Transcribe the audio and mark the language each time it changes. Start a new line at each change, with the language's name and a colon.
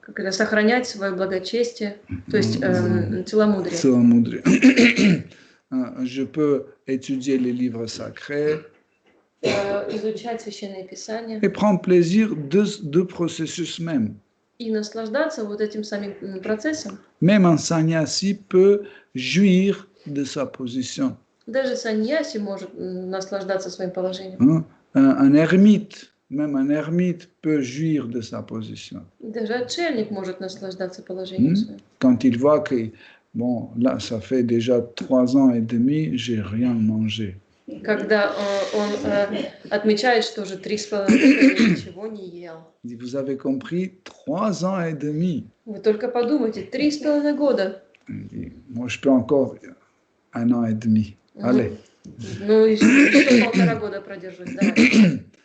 Russian: Сохранять свое благочестие, то есть целомудрие. Целомудрие.
French: Je peux étudier les livres sacrés.
Russian: Изучать священные писания.
French: Et prendre plaisir de processus même.
Russian: И наслаждаться вот этим самим процессом.
French: Même un sannyasi peut jouir de sa position.
Russian: Даже саньяси может наслаждаться своим положением.
French: Un ermite, même un ermite peut jouir de sa position.
Russian: Даже отшельник может наслаждаться положением своим.
French: Quand il voit que, bon, là, ça fait déjà 3 ans et demi, j'ai rien mangé.
Russian: Когда он отмечает, что уже 3,5 года ничего не ел.
French: Vous avez compris, 3 ans et demi.
Russian: Вы только подумайте, 3,5 года.
French: Moi, je peux encore 1 an et demi. Allez.
Russian: Ну, еще 1,5 года продержусь, давай.